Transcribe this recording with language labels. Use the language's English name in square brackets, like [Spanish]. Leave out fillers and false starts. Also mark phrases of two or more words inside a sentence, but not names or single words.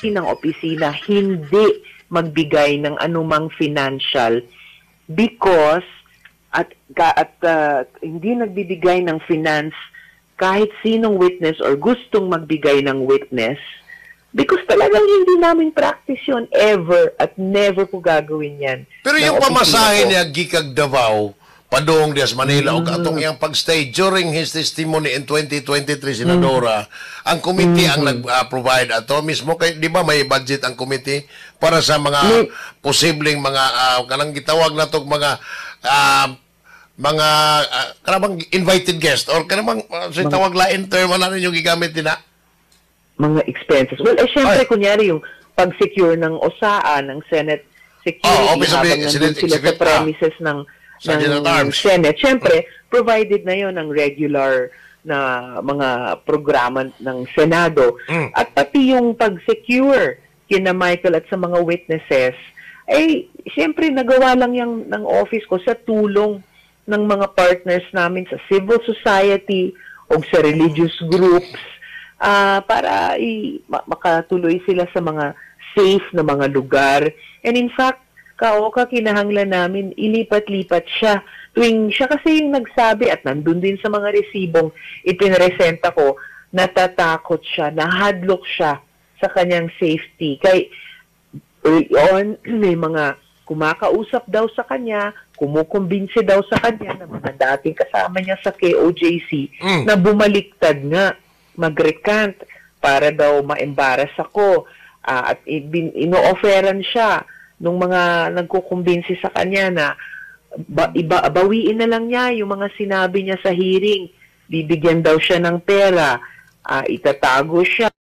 [Filipino] Ng opisina, hindi magbigay ng anumang [English] financial because [Filipino] at hindi nagbibigay ng finance kahit sinong witness or gustong magbigay ng witness, because talagang hindi namin practice yun ever at never ko gagawin yan. Pero yung Ng pamasahe opisina ko. niya [Cebuano] gikag Davao padung dias Manila ug atong iyang pagstay [English] during his testimony in 2023 [Cebuano] Senadora, ang committee ang nag-provide ato mismo [Filipino] kay di ba may budget ang committee para sa mga posibleng mga [Cebuano] kanang gitawag natog mga kanang [English] invited guest [Cebuano] or kanang sa tawag lain term na ninyo gigamit din na. [Filipino] Mga expenses. Well, syempre, Ay. kunyari yung pag-secure ng OSAA, ng Senate Security, [English] Office of [Filipino] habang nandun [English] Senate [Filipino] sila sa [English] Executive, [Filipino] premises ng [English] Sergeant at Arms. Senate. [Filipino] Syempre, provided na yon ng regular na mga programa ng Senado. At pati yung pag-secure kina Michael at sa mga witnesses, ay syempre nagawa lang yung ng office ko sa tulong ng mga partners namin sa civil society o sa religious groups para makatuloy sila sa mga safe na mga lugar. [English] And in fact, [Cebuano] kinahanglan namin, ilipat-lipat siya. [Filipino] Tuwing siya kasi yung nagsabi at nandun din sa mga resibong ipinresenta ko, natatakot siya, [Cebuano] nahadlok siya [Filipino] sa kanyang safety. Kay early on, may mga kumakausap daw sa kanya, kumukumbinsi daw sa kanya ng mga dating kasama niya sa KOJC na bumaliktad nga, mag-recant para daw ma-embarrass ako at ino-offeran siya nung mga nagkukumbinsi sa kanya na bawiin na lang niya yung mga sinabi niya sa hearing, bibigyan daw siya ng pera, itatago siya.